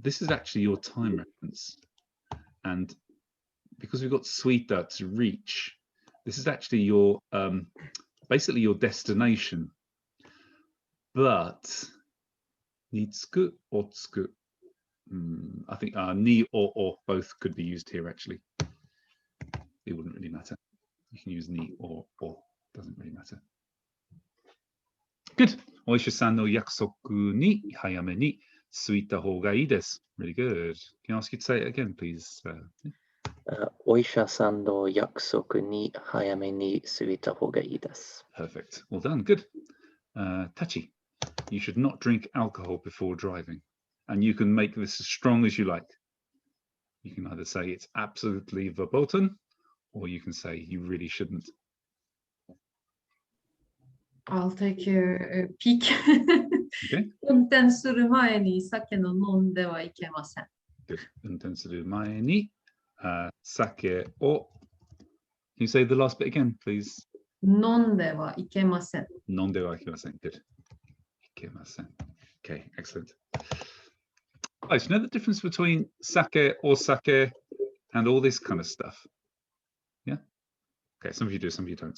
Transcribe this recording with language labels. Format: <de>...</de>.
<en>This is actually your time reference, and because we've got suita to reach, this is actually your basically your destination. But nitsuku or tsuku. I think ni or both could be used here actually. It wouldn't really matter. You can use ni or, doesn't really matter. Good.</en> <ja>お医者さんの約束に早めに着いた方がいいです。</ja> <en>Really good. Can I ask you to say it again, please?</en> <ja>お医者さんの約束に早めに過ぎた方がいいです。</ja> <en>Perfect. Well done. Good. Tachi, you should not drink alcohol before driving. And you can make this as strong as you like. You can either say it's absolutely verboten, or you can say you really shouldn't. I'll take a peek. Okay.</en> <ja>運転する前に酒の飲んではいけません。</ja> <en>Good.</en> <ja>運転する前に、酒を</ja> <en>Can you say the last bit again, please?</en> <ja>飲んではいけません。飲んではいけません.</ja> <en>Good.</en> <ja>いけません.</ja> <en>Okay, excellent. Guys, you know the difference between sake or sake and all this kind of stuff? Yeah? Okay, some of you do, some of you don't.</en>